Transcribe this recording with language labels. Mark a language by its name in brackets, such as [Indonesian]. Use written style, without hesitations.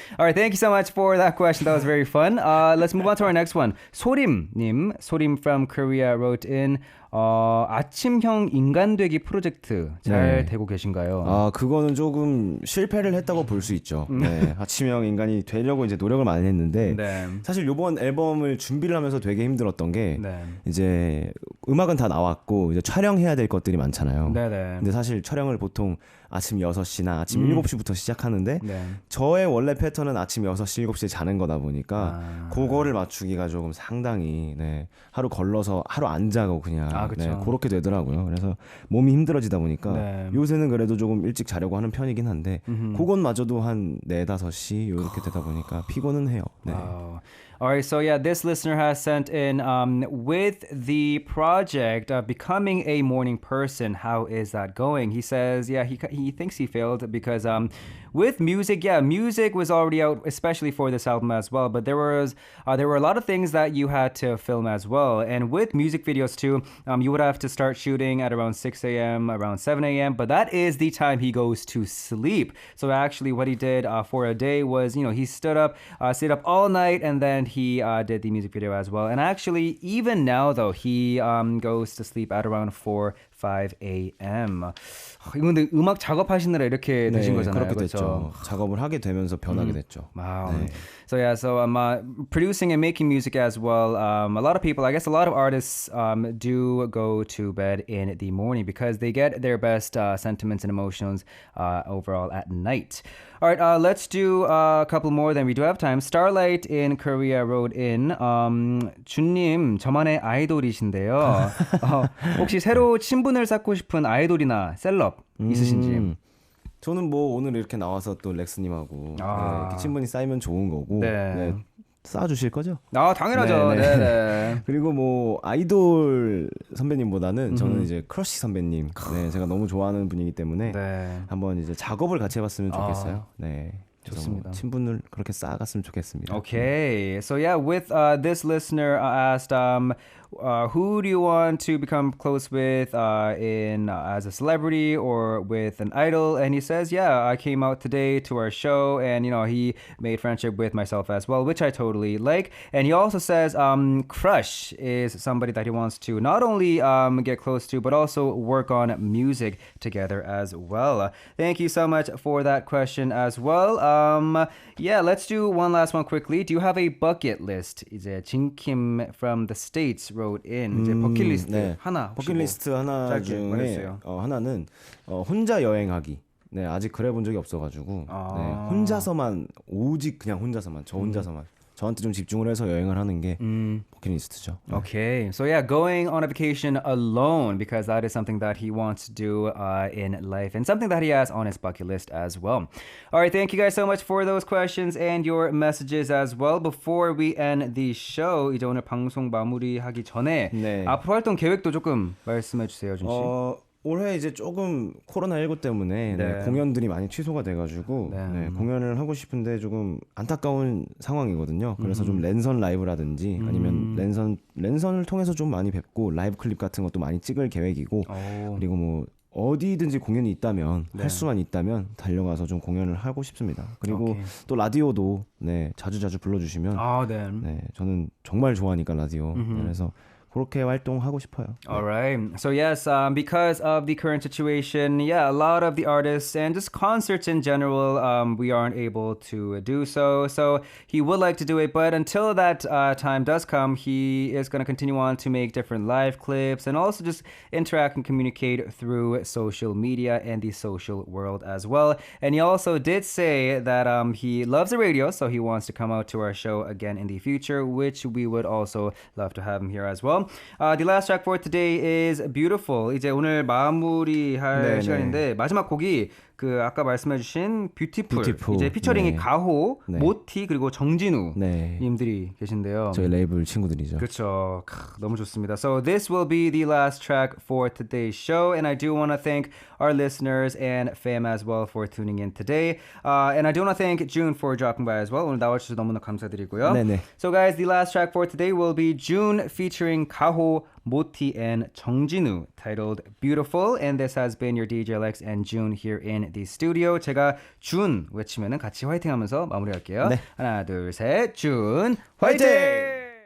[English] All right, thank you so much for that question. That was very fun. Let's move on to our next one. 소림 from Korea wrote in. [Korean] 아침형 인간 되기 프로젝트 잘 되고 계신가요? 그거는 조금 실패를 했다고 볼 수 있죠. 네, 아침형 인간이 되려고 이제 노력을 많이 했는데 사실 이번 앨범을 준비를 하면서 되게 힘들었던 게 이제 음악은 다 나왔고 이제 촬영해야 될 것들이 많잖아요. 근데 사실 촬영을 보통 아침 6시나 아침 7시부터 시작하는데 저의 원래 패턴은 아침 6시, 7시에 자는 거다 보니까 그거를 맞추기가 조금 상당히 하루 걸러서 하루 안 자고 그냥 그렇게 되더라고요. 그래서 몸이 힘들어지다 보니까 요새는 그래도 조금 일찍 자려고 하는 편이긴 한데 그것마저도 한 4, 5시 이렇게 되다 보니까 피곤은 해요. 네. [English] All right, so yeah, this listener has sent in with the project becoming a morning person. How is that going? He says, he thinks he failed because with music, music was already out, especially for this album as well. But there were a lot of things that you had to film as well, and with music videos too, you would have to start shooting at around 6 a.m., around 7 a.m. But that is the time he goes to sleep. So actually, what he did for a day was, he stayed up all night, and then he did the music video as well. And actually, even now though, he goes to sleep at around 4, 5 a.m. [Korean] 이거 근데 음악 작업하시느라 이렇게 되신 거잖아요. 그렇게 그렇죠? 됐죠. 작업을 하게 되면서 변하게 됐죠. [English] Wow. So I'm producing and making music as well. A lot of people, I guess a lot of artists do go to bed in the morning because they get their best sentiments and emotions overall at night. All right, let's do a couple more then. We do have time. Starlight in Korea wrote in, [Korean] 준님, 저만의 아이돌이신데요. 혹시 새로 친분을 쌓고 싶은 아이돌이나 셀럽 있으신지? 저는 뭐 오늘 이렇게 나와서 또 렉스님하고 이렇게 친분이 쌓이면 좋은 거고 쌓아주실 거죠? 당연하죠. 네네. 그리고 뭐 아이돌 선배님보다는 저는 이제 크러쉬 선배님, 제가 너무 좋아하는 분이기 때문에 한번 이제 작업을 같이 해봤으면 좋겠어요. 네. 좋습니다. 친분을 그렇게 쌓아갔으면 좋겠습니다. [English] Okay, so yeah, with this listener asked, who do you want to become close with in as a celebrity or with an idol? And he says, yeah, I came out today to our show, and he made friendship with myself as well, which I totally like. And he also says, crush is somebody that he wants to not only get close to, but also work on music together as well. Thank you so much for that question as well. Yeah, let's do one last one quickly. Do you have a bucket list? 이제 진킴 from the States wrote in. [Korean] 이제 버킷리스트 네. 하나. 버킷리스트 하나 짧게 중에 말해주세요. 하나는 혼자 여행하기. 네, 아직 그래본 적이 없어가지고 네, 혼자서만 오직 그냥 혼자서만 저 혼자서만 저한테 좀 집중을 해서 여행을 하는 게 버킷리스트죠. 네. [English] Okay, so yeah, going on a vacation alone because that is something that he wants to do in life and something that he has on his bucket list as well. All right, thank you guys so much for those questions and your messages as well. Before we end the show, [Korean] 이제 오늘 방송 마무리하기 전에 네. 앞으로 활동 계획도 조금 말씀해 주세요, 준 씨. 올해 이제 조금 코로나19 때문에 네, 공연들이 많이 취소가 돼가지고 네, 공연을 하고 싶은데 조금 안타까운 상황이거든요. 그래서 좀 랜선 라이브라든지 아니면 랜선을 통해서 좀 많이 뵙고 라이브 클립 같은 것도 많이 찍을 계획이고 그리고 뭐 어디든지 공연이 있다면 할 수만 있다면 달려가서 좀 공연을 하고 싶습니다. 그리고 또 라디오도 네, 자주 불러주시면 네, 저는 정말 좋아하니까 라디오 그래서 그렇게 활동하고 싶어요. [English] All right. So yes, because of the current situation, yeah, a lot of the artists and just concerts in general, we aren't able to do so. So he would like to do it, but until that time does come, he is going to continue on to make different live clips and also just interact and communicate through social media and the social world as well. And he also did say that he loves the radio, so he wants to come out to our show again in the future, which we would also love to have him here as well. The last track for today is Beautiful. [Korean] 이제 오늘 마무리할 시간인데 마지막 곡이 그 아까 말씀해주신 Beautiful. 이제 피처링이 가호, 모티 그리고 정진우 님들이 계신데요. 저희 레이블 친구들이죠. 그렇죠. 너무 좋습니다. [English] So this will be the last track for today's show, and I do want to thank our listeners and fam as well for tuning in today. And I do want to thank June for dropping by as well. [Korean] 오늘 나와주셔서 너무나 감사드리고요. [English] So guys, the last track for today will be June featuring 가호, 모티, and 정진우, titled Beautiful. And this has been your DJ Lex and June here in the studio. [Korean] 제가 준 외치면은 같이 화이팅 하면서 마무리할게요. 하나, 둘, 셋, 준 화이팅!